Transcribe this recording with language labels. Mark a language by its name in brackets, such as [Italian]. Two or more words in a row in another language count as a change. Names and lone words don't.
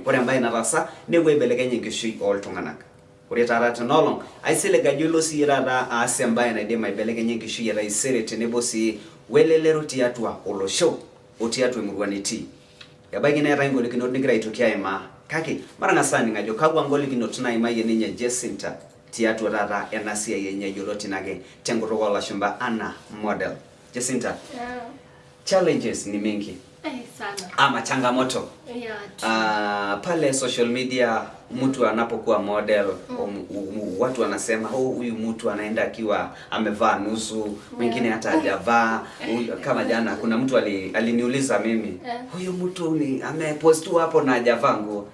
[Masai] Ore embae nataasa nepuo aibelekenya enkishui oltung'anak. Ore taata tenolong aisilig ajo ilo siyie taata aas embae naidim aibelekenya enkishui etaisere tenebo sii welelero tiatua olosho. otiatu emurwaniti yabaiki neeta ngolikinot nigira aitokia ima kake mara ngasani ngajo kakwa ngolikinot naimayie ninye Jacinta tiatua taata ena siai enye yioloti nake tenkutuk olashumba ana model. [Swahili] Jacinta, challenges ni mingi sana ama changamoto pale social media. Mtu anapokuwa model watu wanasema huyu mtu anaenda akiwa amevaa nusu, mwingine hata hajavaa. Kama jana kuna mtu aliniuliza mimi, huyu mtu ni amepost hapo na hajavaa nguo.